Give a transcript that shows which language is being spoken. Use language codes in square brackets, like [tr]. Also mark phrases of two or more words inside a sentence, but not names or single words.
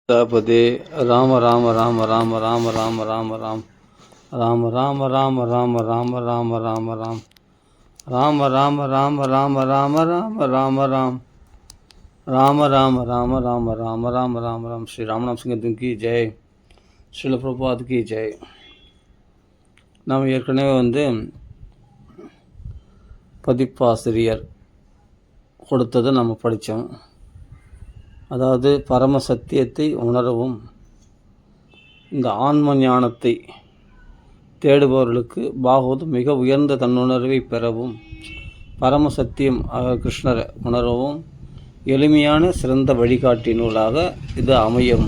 [ta] பதே ராம ராம ராம ராம ராம ராம ராம ராம் ராம ராம ராம ராம ராம ராம ராம ராம் ராம ராம ராம ராம ராம ராம ராம ராம் ராம ராம ராம ராம ராம ராம ராம ராம். ஸ்ரீ ராமநாம் சிங்கத்தின் [hi] की जय, [ta] ஸ்ரீல பிரபாத் [hi] की जय. [ta] நாம் ஏற்கனவே பதிப்பாசிரியர் கொடுத்ததை நம்ம படித்தோம். அதாவது பரம சத்தியத்தை உணரவும் இந்த ஆன்ம ஞானத்தை தேடுபவர்களுக்கு பாகவதம் மிக உயர்ந்த தன்னுணர்வை பெறவும் பரம சத்தியம் கிருஷ்ணரை உணரவும் எளிமையான சிறந்த வழிகாட்டி நூலாக இது அமையும்.